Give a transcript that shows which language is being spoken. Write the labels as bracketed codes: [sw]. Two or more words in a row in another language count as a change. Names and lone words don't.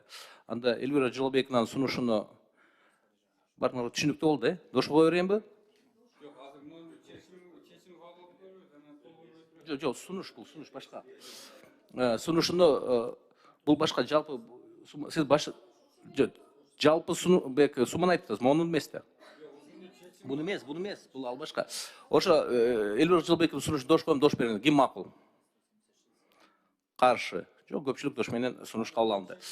[ky] Анда Эльвира Жылбекованын сунушуну баарыңар түшүнүктүү болду, Дош кое берейинби? Жок, сунуш башка. Сунушуну бул башка жалпы сиз жалпы сумманы айттыңыз, мону эмес да. Муну эмес, бу ал башка. Ошо Elvira Жылбековдун сунушу Дош коем, Дош берген. Ким макул? Каршы. Жок, көпчүлүк Дош менен сунуш кабыл алынды.